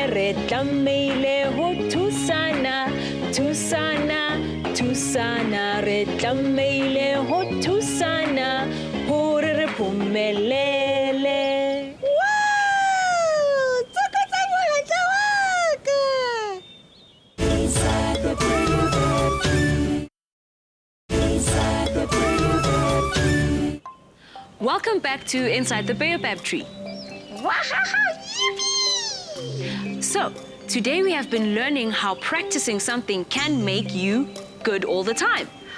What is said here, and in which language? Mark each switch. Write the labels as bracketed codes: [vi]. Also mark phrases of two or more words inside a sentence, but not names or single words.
[st] Re tlamehile ho thusana, thusana, thusana. Re tlamehile ho thusana, hore re phumelele. Wow! Tsokotsa mohatla wa ka. [en] Inside the Baobab tree. Inside the Baobab tree. Welcome back to Inside the Baobab Tree. Yippee! So, today we have been learning how practicing something can make you good all the time.